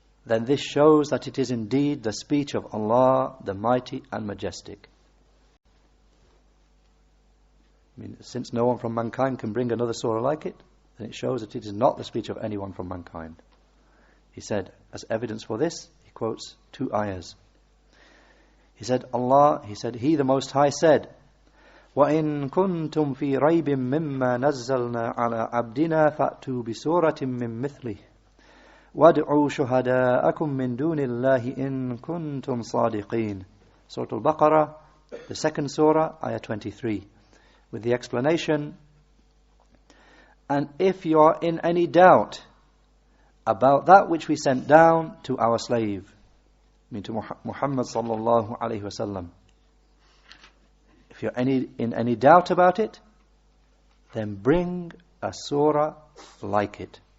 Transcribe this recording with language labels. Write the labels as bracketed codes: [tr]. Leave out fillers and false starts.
[en] then this shows that it is indeed the speech of Allah, the Mighty and Majestic. I mean, since no one from mankind can bring another surah like it, then it shows that it is not the speech of anyone from mankind. He said, as evidence for this, he quotes 2 ayahs. He said, He the Most High said, [ar] وَإِن كُنْتُمْ فِي رَيْبٍ مِّمَّا نَزَّلْنَا عَلَىٰ عَبْدِنَا فَأْتُوا بِسُورَةٍ مِّن مِّثْلِهِ وَادْعُوا شُهَدَاءَكُم مِّن دُونِ اللَّهِ إِن كُنْتُمْ صَادِقِينَ. [en] Surah Al-Baqarah, the 2nd surah, ayah 23, with the explanation, and if you are in any doubt about that which we sent down to our slave, I mean to Muhammad sallallahu alayhi wasallam, if you're in any doubt about it, then bring a surah like it.